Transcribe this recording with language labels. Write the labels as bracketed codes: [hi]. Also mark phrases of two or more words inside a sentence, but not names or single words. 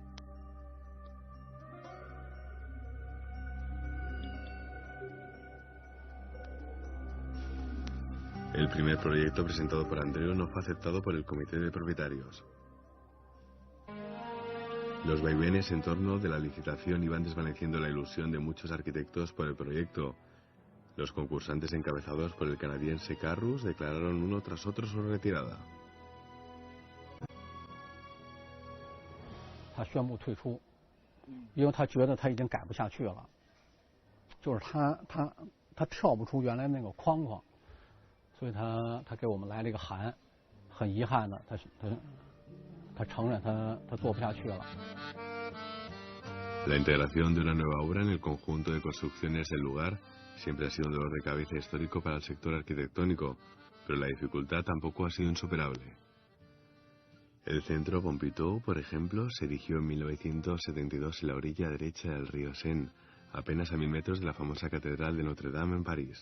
[es] El primer proyecto presentado por Andreu no fue aceptado por el comité de propietarios. Los vaivenes en torno de la licitación iban desvaneciendo la ilusión de muchos arquitectos por el proyecto. Los concursantes encabezados por el canadiense Carrus declararon uno tras otro su retirada. [zh] 他宣布退出，因为他觉得他已经改不下去了，就是他跳不出原来那个框框。所以他给我们来了一个函，很遗憾的，他承认他做不下去了。 [es] La integración de una nueva obra en el conjunto de construcciones del lugar siempre ha sido un dolor de cabeza histórico para el sector arquitectónico, pero la dificultad tampoco ha sido insuperable. El centro Pompidou, por ejemplo, se erigió en 1972 en la orilla derecha del río Seine, apenas a 1000 metros de la famosa Catedral de Notre Dame en París.